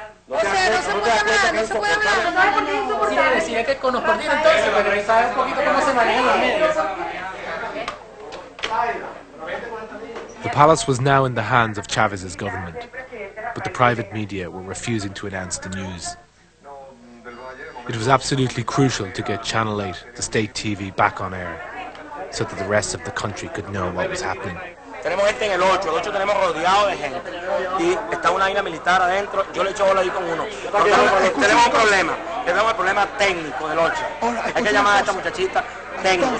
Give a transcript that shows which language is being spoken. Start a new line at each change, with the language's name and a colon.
Spanish: O sea, no se puede hablar, no se puede hablar. No es porque es insoportable. Sí, es que nos coordina entonces, pero ahí sabe un poquito cómo se manejan los medios.
English: The palace was now in the hands of Chávez's government, but the private media were refusing to announce the news. It was absolutely crucial to get Channel 8, the state TV, back on air, so that the rest of the country could know what was happening.
Spanish: Tenemos gente en el 8 tenemos rodeado de gente. Y está una vaina militar adentro, yo le echo bola ahí con uno. Tenemos un problema, tenemos el problema técnico del 8. Hay que llamar a esta muchachita técnico.